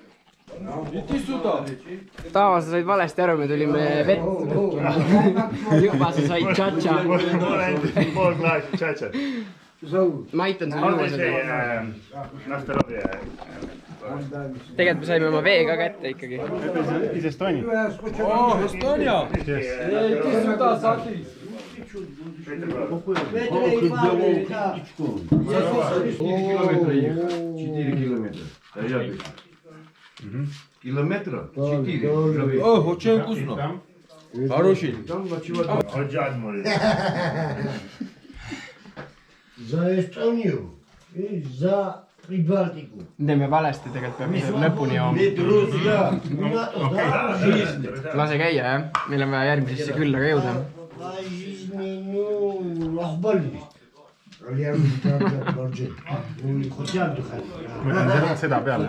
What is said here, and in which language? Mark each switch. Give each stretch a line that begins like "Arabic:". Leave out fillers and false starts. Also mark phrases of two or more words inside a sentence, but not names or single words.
Estonian: Taava, sa said valesti aru, me tulime vett. Juba sa said tšatša. Pool klaasi tšatša. Ma aitan sulle juua seda. Tegelikult me saime oma vee ka kätte ikkagi.
Russian: Из Эстонии. О, Эстония! Иди сюда, смотри. Километра? 4. О, очень вкусно. Хороший. За Эстонию и за Прибалтику.
Estonian: Teeme valesti, tegelikult peab ise lõpuni jooma. Lase käia, jah? Meil on vaja järgmisesse külla ka jõuda. Mõtlen seda peale.